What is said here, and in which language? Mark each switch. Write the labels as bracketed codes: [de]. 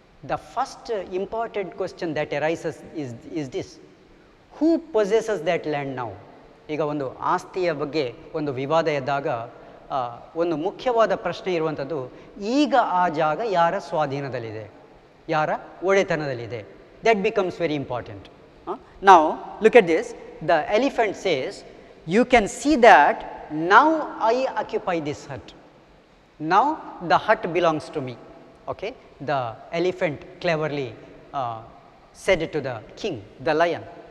[en] The first important question that arises is this: who possesses that land now? [kn] ಈಗ ಒಂದು ಆಸ್ತಿಯ ಬಗ್ಗೆ ಒಂದು ವಿವಾದ ಎದ್ದಾಗ ಒಂದು ಮುಖ್ಯವಾದ ಪ್ರಶ್ನೆ ಇರುವಂಥದ್ದು, ಈಗ ಆ ಜಾಗ ಯಾರ ಸ್ವಾಧೀನದಲ್ಲಿದೆ, ಯಾರ ಒಡೆತನದಲ್ಲಿದೆ. [en] That becomes very important. Now look at this. The elephant says, you can see that now I occupy this hut. Now the hut belongs to me. Okay, the elephant cleverly said to the king, the lion.